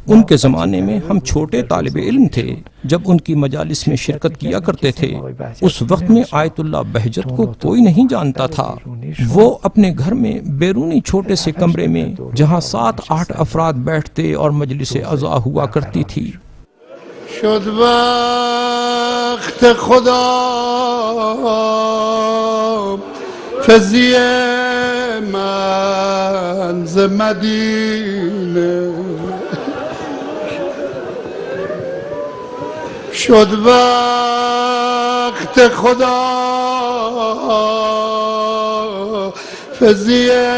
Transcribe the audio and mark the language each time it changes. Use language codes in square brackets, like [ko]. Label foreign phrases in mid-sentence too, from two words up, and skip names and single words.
[ur] ان کے زمانے میں ہم چھوٹے طالب علم تھے جب ان کی مجالس میں شرکت کیا کرتے تھے. اس وقت میں آیت اللہ بہجت کو کوئی نہیں جانتا تھا. وہ اپنے گھر میں بیرونی چھوٹے سے کمرے میں جہاں 7-8 افراد بیٹھتے اور مجلس عزا ہوا کرتی تھی. [fa] شد وقت خدا فضی من ز مدینه شد وقت خدا فضی